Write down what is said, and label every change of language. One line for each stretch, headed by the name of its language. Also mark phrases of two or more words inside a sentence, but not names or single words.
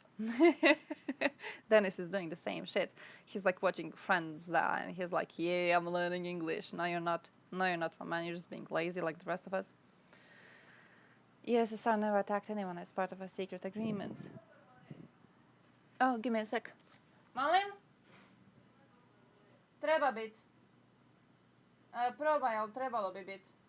English: Dennis is doing the same shit. He's like watching Friends there, and he's like, yeah, I'm learning English. No, you're not. No, you're not, my man. You're just being lazy like the rest of us. USSR never attacked anyone as part of a secret agreement. Oh, give me a sec.
Croatian: Molim? Treba bit. Probaj, ali trebalo bi bit.